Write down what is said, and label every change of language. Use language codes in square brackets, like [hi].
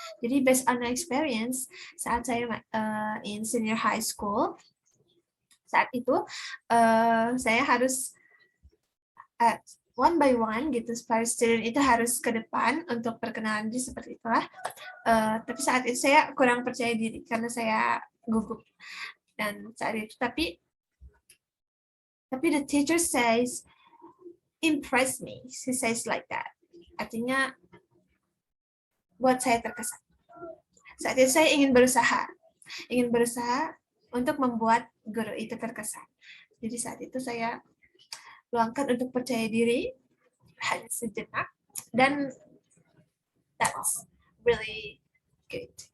[id] Jadi [en] based on my experience, [id] saat saya [en] in senior high school, [id] saat itu saya harus [en] one by one [id] gitu, para student itu harus ke depan untuk perkenalan diri seperti itulah. Tapi saat itu saya kurang percaya diri karena saya gugup dan saat itu. Tapi [en] the teacher says impress me, she says like that. [id] Artinya buat saya terkesan. Saat itu saya ingin berusaha untuk membuat guru itu terkesan. Jadi saat itu saya luangkan untuk percaya diri hanya sejenak, dan [en] that's really good.